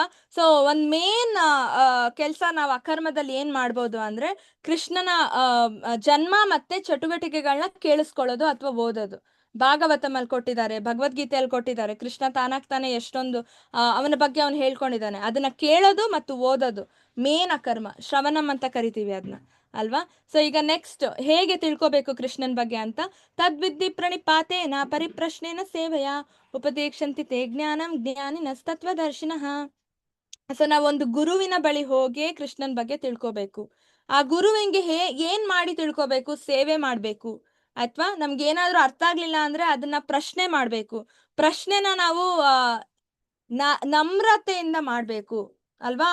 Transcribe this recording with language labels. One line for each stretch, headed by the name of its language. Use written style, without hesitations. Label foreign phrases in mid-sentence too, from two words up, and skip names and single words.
Kannada: ಸೊ ಒಂದ್ ಮೇನ್ ಕೆಲ್ಸ ನಾವು ಅಕರ್ಮದಲ್ಲಿ ಏನ್ ಮಾಡ್ಬೋದು ಅಂದ್ರೆ ಕೃಷ್ಣನ ಜನ್ಮ ಮತ್ತೆ ಚಟುವಟಿಕೆಗಳನ್ನ ಕೇಳಿಸ್ಕೊಳ್ಳೋದು ಅಥವಾ ಓದೋದು. ಭಾಗವತಮಲ್ಲಿ ಕೊಟ್ಟಿದ್ದಾರೆ, ಭಗವದ್ಗೀತೆಯಲ್ಲಿ ಕೊಟ್ಟಿದ್ದಾರೆ, ಕೃಷ್ಣ ತಾನಾಗ್ತಾನೆ ಎಷ್ಟೊಂದು ಅವನ ಬಗ್ಗೆ ಅವನು ಹೇಳ್ಕೊಂಡಿದ್ದಾನೆ. ಅದನ್ನ ಕೇಳೋದು ಮತ್ತು ಓದೋದು ಮೇನ್ ಅಕರ್ಮ, ಶ್ರವಣಂ ಅಂತ ಕರಿತೀವಿ ಅದನ್ನ ಅಲ್ವಾ. ಸೊ ಈಗ ನೆಕ್ಸ್ಟ್ ಹೇಗೆ ತಿಳ್ಕೊಬೇಕು ಕೃಷ್ಣನ್ ಬಗ್ಗೆ ಅಂತ,
Sanskrit: ತದ್ವಿದ್ಧಿ ಪ್ರಣಿಪಾತೇನ ಪರಿಪ್ರಶ್ನೇನ ಸೇವೆಯ ಉಪದೇಕ್ಷಂತಿ ತೇ ಜ್ಞಾನಂ ಜ್ಞಾನಿನಸ್ತತ್ವದರ್ಶಿನಃ.
Kannada: ಸೊ ನಾವೊಂದು ಗುರುವಿನ ಬಳಿ ಹೋಗಿ ಕೃಷ್ಣನ್ ಬಗ್ಗೆ ತಿಳ್ಕೊಬೇಕು. ಆ ಗುರುವಿಗೆ ಏನ್ ಮಾಡಿ ತಿಳ್ಕೊಬೇಕು? ಸೇವೆ ಮಾಡ್ಬೇಕು. ಅಥವಾ ನಮ್ಗೆ ಏನಾದ್ರೂ ಅರ್ಥ ಆಗ್ಲಿಲ್ಲ ಅಂದ್ರೆ ಅದನ್ನ ಪ್ರಶ್ನೆ ಮಾಡ್ಬೇಕು. ಪ್ರಶ್ನೆನ ನಾವು ನಮ್ರತೆಯಿಂದ ಮಾಡ್ಬೇಕು ಅಲ್ವಾ.